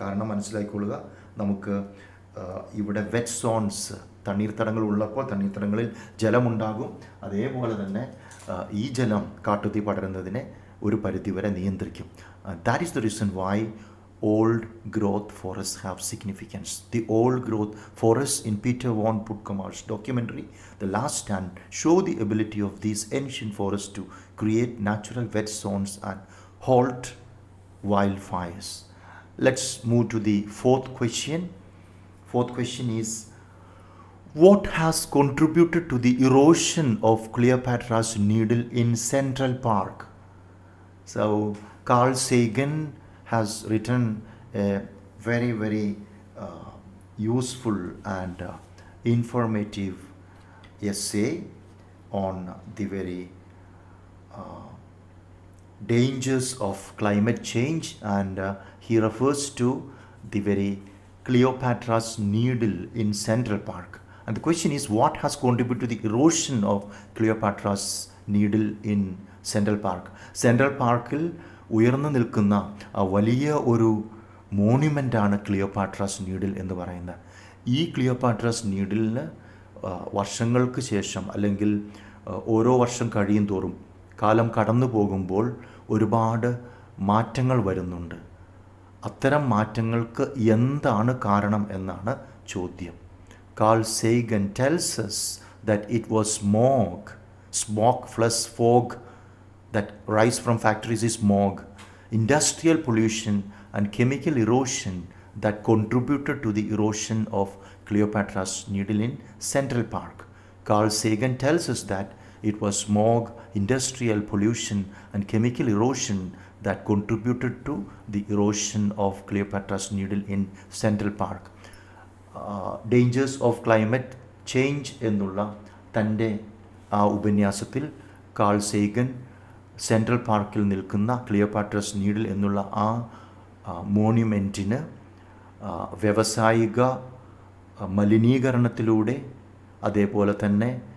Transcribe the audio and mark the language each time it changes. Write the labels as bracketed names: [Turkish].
[Malayalam] കാരണം മനസ്സിലാക്കിക്കൊള്ളുക, നമുക്ക് ഇവിടെ വെറ്റ് സോൺസ് തണ്ണീർത്തടങ്ങൾ ഉള്ളപ്പോൾ തണ്ണീർത്തടങ്ങളിൽ ജലമുണ്ടാകും. അതേപോലെ തന്നെ ഈ ജലം കാട്ടുതീ പടരുന്നതിനെ ഒരു പരിധിവരെ നിയന്ത്രിക്കും. [English] That is the reason why old growth forests have significance. The old growth forests in Peter von Puttkamer's documentary The Last Stand show the ability of these ancient forests to create natural wet zones and halt wildfires. Let's move to the fourth question. Fourth question is, what has contributed to the erosion of Cleopatra's Needle in Central Park? So Carl Sagan has written a very, very useful and informative essay on the very dangers of climate change, and he refers to the very Cleopatra's Needle in Central Park. And the question is, what has contributed to the erosion of Cleopatra's Needle in Central Park? [Malayalam] Central Parkil ഉയർന്നു നിൽക്കുന്ന വലിയ ഒരു മോണ്യുമെൻ്റാണ് ക്ലിയോപാട്രാസ് needle എന്ന് പറയുന്നത്. ഈ ക്ലിയോപാട്രാസ് നീഡിലിന് വർഷങ്ങൾക്ക് ശേഷം അല്ലെങ്കിൽ ഓരോ വർഷം കഴിയും തോറും കാലം കടന്നു പോകുമ്പോൾ ഒരുപാട് മാറ്റങ്ങൾ വരുന്നുണ്ട്. അത്തരം മാറ്റങ്ങൾക്ക് എന്താണ് കാരണം എന്നാണ് ചോദ്യം. [English] Carl Sagan tells us that it was smoke plus fog that rise from factories is smog, industrial pollution and chemical erosion that contributed to the erosion of Cleopatra's Needle in Central Park. Carl Sagan tells us that it was smog, industrial pollution and chemical erosion that contributed to the erosion of Cleopatra's Needle in Central Park. Dangers of climate change [Malayalam] എന്നുള്ള തൻ്റെ ആ ഉപന്യാസത്തിൽ call Sagan central പാർക്കിൽ നിൽക്കുന്ന ക്ലിയോപാട്രാസ് needle എന്നുള്ള ആ മോണ്യുമെൻറ്റിന് വ്യാവസായിക മലിനീകരണത്തിലൂടെ അതേപോലെ തന്നെ